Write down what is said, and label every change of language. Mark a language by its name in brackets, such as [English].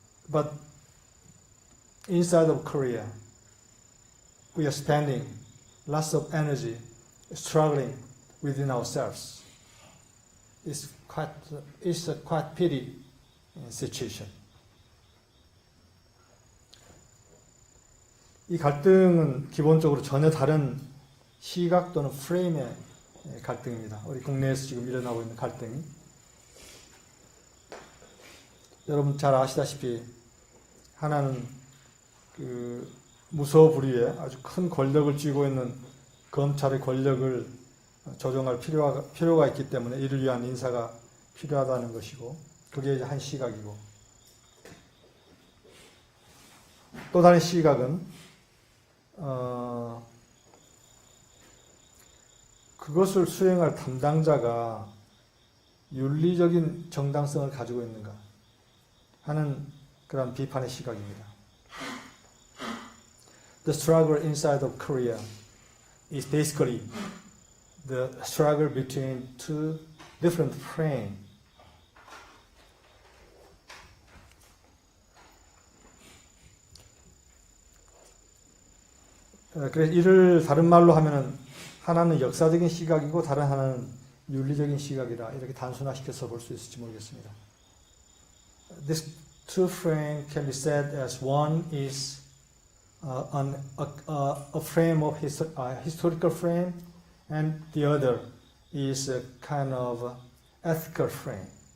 [English] But inside of Korea, we are spending lots of energy struggling within ourselves. It's a quite pity situation. [Korean] 이 갈등은 기본적으로 전혀 다른 시각 또는 프레임의 갈등입니다. 우리 국내에서 지금 일어나고 있는 갈등이. 여러분 잘 아시다시피 하나는 그 무소불위의 아주 큰 권력을 쥐고 있는 검찰의 권력을 조정할 필요가 있기 때문에 이를 위한 인사가 필요하다는 것이고, 그게 이제 한 시각이고, 또 다른 시각은 그것을 수행할 담당자가 윤리적인 정당성을 가지고 있는가 하는 그런 비판의 시각입니다. [English] The struggle inside of Korea is basically the struggle between two different frames. [Korean] 그래서 이를 다른 말로 하면은 하나는 역사적인 시각이고 다른 하나는 윤리적인 시각이라 이렇게 단순화시켜서 볼 수 있을지 모르겠습니다. [English] This two frame can be said as one is a frame of historical frame, and the other is a kind of ethical frame.